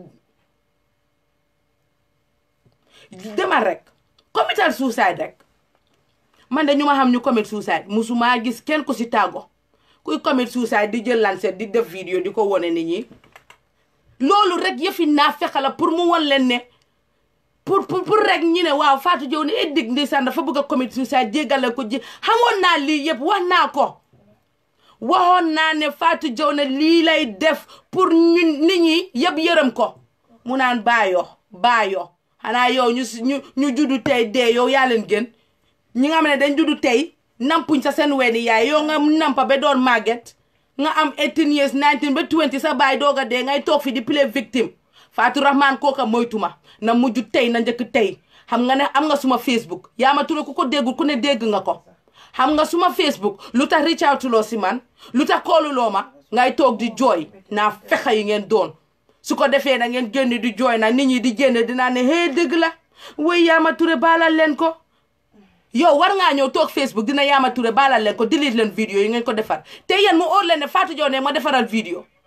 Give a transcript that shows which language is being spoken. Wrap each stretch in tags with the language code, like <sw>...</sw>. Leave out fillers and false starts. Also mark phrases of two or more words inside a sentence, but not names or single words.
<wo>demal rek</wo> <en>committal suicide</en> <wo>rek man de ñu ma xam ñu</wo> <en>commit suicide</en> <wo>musuma gis kenn ku si tàggo kuy</wo> <en>commit suicide</en> <wo>di jël lancet di def vidéo di ko wone nit ñi loolu rek yëfi naa fexe la pour mu won leen ne pour rek ñi ne waaw Fatou Jaw ne dig ndeysaan dafa bëgg a</wo> <en>commit suicide</en> <wo>jéggale ko ji xamoon naa lii yëpp wax naa ko waxoon naa ne Fatou Jaw ne lii lay def pour ñun nit ñi yëpp yërëm ko mu naan baayo xanaa yow ñu juddu tey dee yow yaa leen gën ñi nga xam ne dañ juddu tey nampuñ sa seen weeni yaay yow nga nampa ba doon màgget nga am 18 years 19 ba 20 sa baay dooga dee ngay toog fi di play victime Fatou Rahman kooka moytuma na mujj tey na njëkk tey xam nga ne am nga suma Facebook Yaama Touré ku ko déggul ku ne dégg nga ko xam nga suma Facebook lu tax</wo> <en>reach out</en> <wo>loo si man lu tax kooluloo ma ngay toog di jooy naa fexe yi ngeen doon su ko defee na ngeen génn di jooy na nit ñi di génn dinaa ne hee dëgg la way Yaama Touré baalal leen ko yow war ngaa ñëw toog Facebook dina Yaama Touré baalal leen ko delete leen vidéo yi ngeen ko defar te yéen mu óor leen ne Fatou Jaw ne ma defaral vidéo</wo>